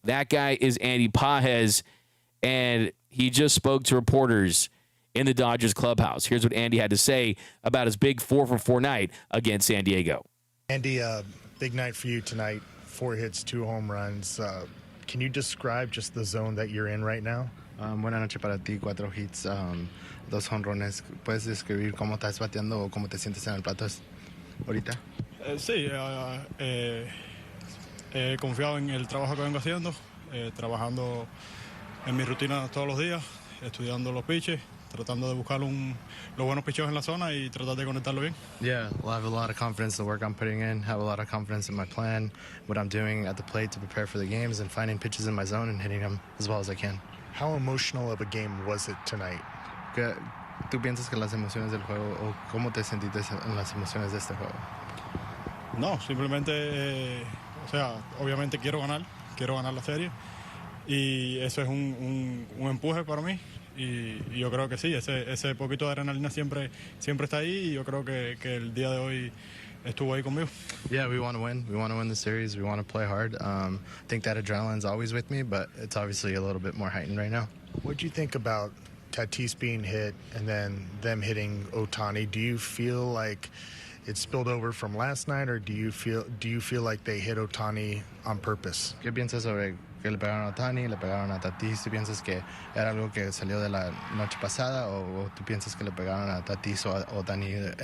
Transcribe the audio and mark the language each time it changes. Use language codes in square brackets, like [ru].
[en] That guy is Andy Pages, and he just spoke to reporters in the Dodgers clubhouse. Here's what Andy had to say about his big 4-for-4 night against San Diego. Andy, big night for you tonight. 4 hits, 2 home runs. Can you describe just the zone that you're in right now? [es] Buenas noches para ti, 4 hits, 2 jonrones. ¿Puedes describir cómo estás bateando o cómo te sientes en el plato ahorita? Sí, he confiado en el trabajo que vengo haciendo, trabajando en mi rutina todos los días, estudiando los pitches, tratando de buscar los buenos picheos en la zona y tratar de conectarlo bien. [en] Yeah, well, I have a lot of confidence in the work I'm putting in, have a lot of confidence in my plan, what I'm doing at the plate to prepare for the games, and finding pitches in my zone and hitting them as well as I can. How emotional of a game was it tonight? [es] ¿Tú piensas que las emociones del juego o cómo te sentiste en las emociones de este juego? No, simplemente, obviamente quiero ganar la serie y eso es un empuje para mí y yo creo que sí, ese poquito de adrenalina siempre está ahí y yo creo que el día de hoy estuvo ahí conmigo. [en] Yeah, we want to win. We want to win the series. We want to play hard. I think that adrenaline's always with me, but it's obviously a little bit more heightened right now. What do you think about Tatis being hit and then them hitting Ohtani? Do you feel like it spilled over from last night, or do you feel like they hit Ohtani on purpose? [es] ¿Qué piensas sobre que le pegaron a Ohtani, le pegaron a Tatis? ¿Tú piensas que era algo que salió de la noche pasada o tú piensas que le pegaron a Tatis o a Ohtani